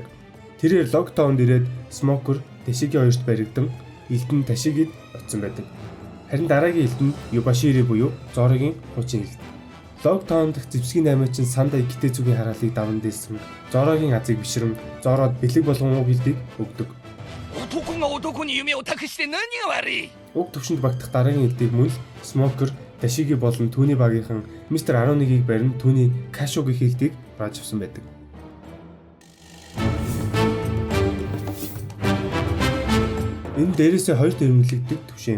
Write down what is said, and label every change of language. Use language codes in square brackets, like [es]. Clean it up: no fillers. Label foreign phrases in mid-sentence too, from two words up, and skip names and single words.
[mn] Тэрээр Lockdown-д ирээд Smoker, Tashigi хоёрт баригдан элдэн Tashigид очсон байдаг. Харин дараагийн элд нь Yubashiri буюу Zoroгийн хуучин элд. Lockdown дахь зэвсгийн аймагчин Sandai Kitetsuгийн хараалыг даван дээлсэн Zoroгийн азыг бишрэн Зороод бэлэг болгон уг элдийг өгдөг. [ja] 男が男に夢を託して何が悪い。 [mn] Уг төвшөнд багтах дараагийн элдийг мөн л Smoker, Tashigi болон түүний багийнхан Mr. 11-ийг барин түүний Kasho гэх элдийг бааж авсан байдаг. Энэ дээрээсээ 2 дэрэмлэгддэг төвшин юм.